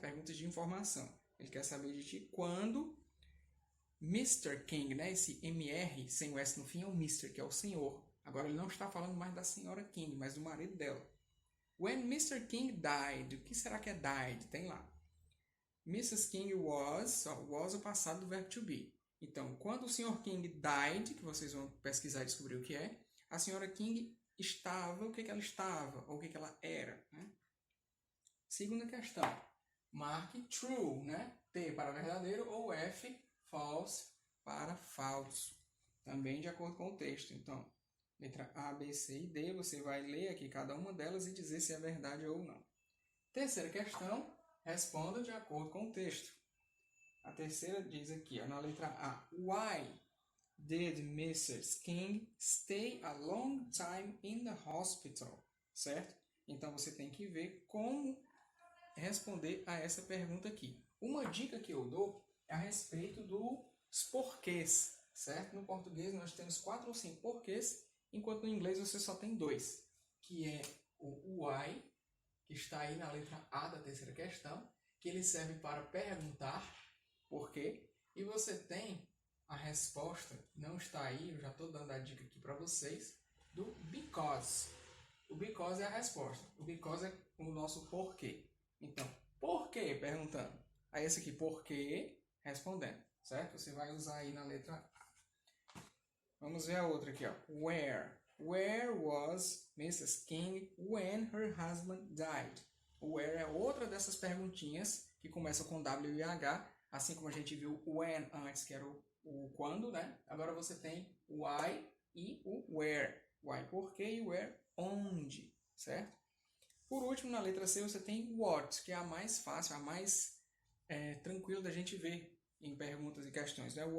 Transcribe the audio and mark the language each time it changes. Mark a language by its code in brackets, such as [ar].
[pt] Perguntas de informação. Ele quer saber de ti quando Mr. King, né? Esse MR sem o S no fim é o Mr., que é o senhor. Agora ele não está falando mais da senhora King, mas do marido dela. [en] When Mr. [pt] King died, o que será que é died? Tem lá. Mrs. King was o passado do verbo to be. Então, quando o Sr. King died, que vocês vão pesquisar e descobrir o que é, a senhora King estava, o que ela estava, ou o que ela era, né? Segunda questão. Marque true, né? T para verdadeiro ou F, false, para falso. Também de acordo com o texto. Então, letra A, B, C e D, você vai ler aqui cada uma delas e dizer se é verdade ou não. Terceira questão. Responda de acordo com o texto. A terceira diz aqui, ó, na letra A. [en] Why did Mrs. King stay a long time in the hospital? [pt] Certo? Então, você tem que ver como responder a essa pergunta aqui. Uma dica que eu dou é a respeito dos porquês. Certo? No português, nós temos 4 ou 5 porquês, enquanto no inglês você só tem 2, que é o why, que está aí na letra A da terceira questão, que ele serve para perguntar por quê, e você tem a resposta, não está aí, eu já estou dando a dica aqui para vocês, do because. O because é a resposta, o because é o nosso porquê. Então, por quê? Perguntando. Aí esse aqui, por quê? Respondendo, certo? Você vai usar aí na letra A. Vamos ver a outra aqui, ó. [en] Where? Where was Mrs. King when her husband died? [pt] O where é outra dessas perguntinhas que começam com W e H, assim como a gente viu o when antes, que era o quando, né? Agora você tem o why e o where. Why, por quê, e where, onde, certo? Por último, na letra C, você tem what, que é a mais fácil, a mais tranquila da gente ver em perguntas e questões, né?